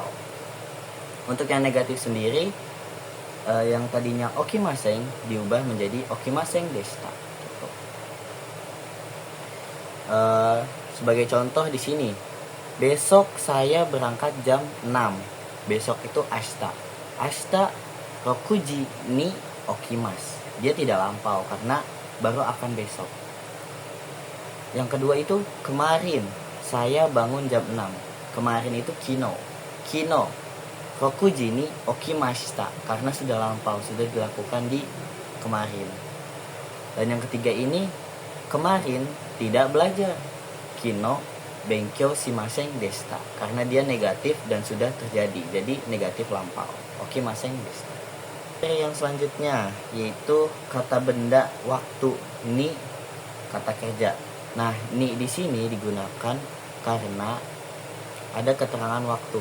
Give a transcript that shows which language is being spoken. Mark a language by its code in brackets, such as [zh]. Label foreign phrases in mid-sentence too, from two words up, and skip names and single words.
[id] Untuk yang negatif sendiri, yang tadinya okimasen diubah menjadi [ja] 起きませんでした. [id] Gitu. Sebagai contoh di sini, besok saya berangkat jam 6. Besok itu ashita. [ja] 明日六時に起きます. [id] Dia tidak lampau karena baru akan besok. Yang kedua itu kemarin saya bangun jam 6. Kemarin itu kino. [ja] 昨日六時に起きました [id] karena sudah lampau, sudah dilakukan di kemarin. Dan yang ketiga ini kemarin tidak belajar. [ja] 昨日勉強しませんでした [id] karena dia negatif dan sudah terjadi. Jadi negatif lampau. [ja] 起きませんでした. [id] Yang selanjutnya yaitu kata benda waktu, ni kata kerja. Nah, ni di sini digunakan karena ada keterangan waktu.